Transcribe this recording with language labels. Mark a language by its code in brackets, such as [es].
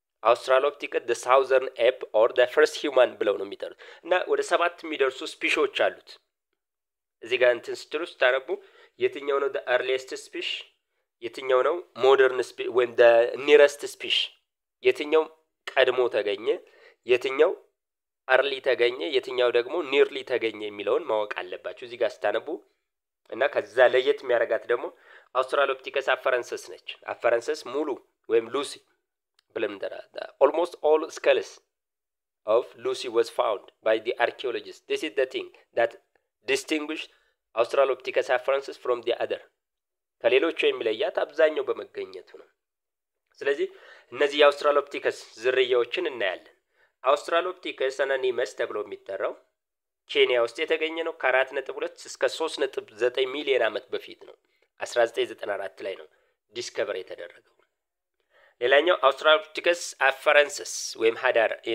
[en] australopithecus the southern ape or the first human [am] ብለው ነው የሚጠሩት እና ወደ 7 የሚደርሱ ስፒሾች አሉት እዚህ ጋር እንትን ስትሩስ ታረቡ የትኛው ነው [en] the earliest species [am] የትኛው ነው [en] modern species [am] ወይም [en] the nearest species [am] የትኛው ቀድሞ ተገኘ የትኛው አርሊ ተገኘ የትኛው ደግሞ ኒርሊ ተገኘ የሚለውን ማወቅ አለባችሁ እዚህ ጋር ስታነቡ እና ከዛ ለየት የሚያረጋት ደግሞ australopithecus አፈረንሰስ ነች አፈረንሰስ ሙሉ ወይም ሉሲ ብለን እንጠራለን። [en] Almost all skulls of Lucy was found by the archaeologists. This is the thing that distinguished Australopithecus afarensis from the other. [am] ከሌሎቹ የሚለያት አብዛኛው በመገኘቱ ነው። ስለዚህ እነዚህ የአውስትራሎፒቲከስ ዝርያዎችን እናያለን። አውስትራሎፒቲከስ አናኒመስ ተብሎ የሚጠራው ኬንያ ውስጥ የተገኘ ነው። ከ4.2 እስከ 3.9 ሚሊዮን ዓመት በፊት ነው። 1994 ላይ ነው ዲስከቨር የተደረገው። ሌላኛው አውስትራሎፒቲከስ አፋረንሰስ ወይም ሀዳር